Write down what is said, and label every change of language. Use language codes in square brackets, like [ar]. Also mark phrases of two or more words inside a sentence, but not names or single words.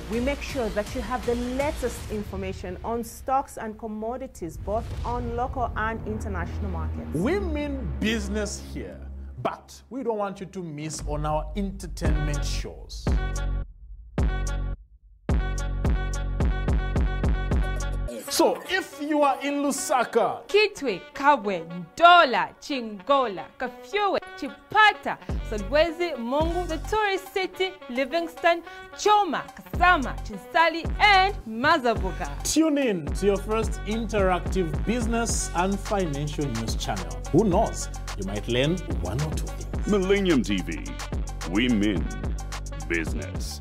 [en] We make sure that you have the latest information on stocks and commodities, both on local and international markets. We mean business here, but we don't want you to miss on our entertainment shows. So, if you are in Lusaka, Kitwe, Kabwe, Ndola, Chingola, Kafyowe, Chipata, Solwezi, Mongu, the tourist city, Livingston, Choma, Kasama, Chinsali, and Mazabuga. Tune in to your first interactive business and financial news channel. Who knows, you might learn one or two things. Millennium TV. We mean business.